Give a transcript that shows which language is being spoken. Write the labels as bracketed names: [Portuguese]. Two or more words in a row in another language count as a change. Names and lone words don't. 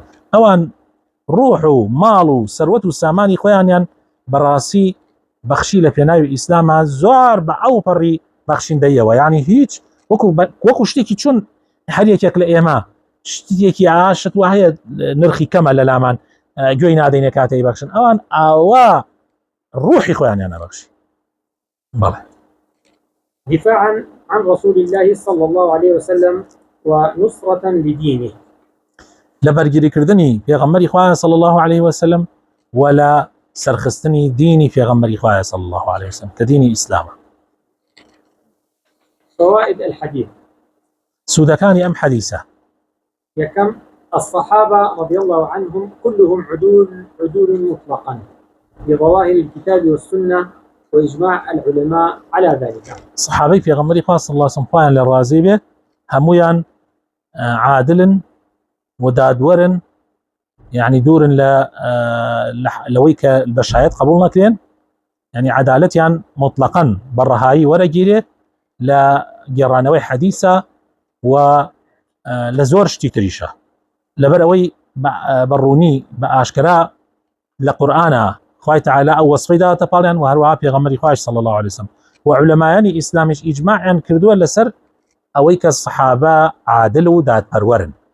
[Central Kurdish] ئەوان ڕۆح و ماڵ و سەروەت و سامانی خۆیانیان بەڕاستی بەخشی لە پێناوی ئیسلامە زۆر بە ئەو پەڕی بەخشیندەیەوە، یعنی هیچ وەکو شتێکی چون هەرێکێک لە ئێمە شتێکی ئاشت و هەیە نرخی کەمە لە لامان گوێی نادەینێ کاتەی بەخشن، ئەوان ئاوا ڕوحی خۆیانیان نەبەخشی. بەڵێ [Arabic] دفاعا عن رسول الله صلى الله عليه وسلم ونصرة لدينه، [Central Kurdish] لبرگیریکردنی پێغەمبەری خوایە [Arabic] صلی الله عليه وسلم [Central Kurdish] ولا سەرخستنی دینی پێغەمبەری خوایە [Arabic] صلی الله عليه وسلم [Central Kurdish] کە دینی ئیسلامە. [Arabic] فوائد الحديث. [Central Kurdish] سودەکانی ئەم حەدیثە: [Arabic] يكم الصحابة رضي الله عنهم كلهم عدول مطلقا بظواهر الكتاب والسنة وإجماع العلماء على ذلك. [Central Kurdish] صحابي پێغەمبەری خوا [Arabic] صلی الله عليه وسلم [Central Kurdish] خوایان لە ڕازی بێ هەمویان عادلن ودادورن، يعني دورن لەوەی کە بەشایەت قبول نەکرێن، يعني عدالەتیان مطلقاً بەڕەهایی وەرەگیرێ لە گێڕانەوەی حەدیثە و لە زۆر شتی تریشە لەبەر ئەوەی بەڕوونی بە ئاشکرا لە قورئانە خوای تەعالا ئەو وەسفەی داوەتە پاڵیان و هەروەها پێغەمبەری خوایش [Arabic] صلی الله عليه وسلم [Central Kurdish] و علەمایانی ئیسلامیش ئیجماعیان کردووە لەسەر ئەوەی کە سەحابە عادل و دادپەروەرن.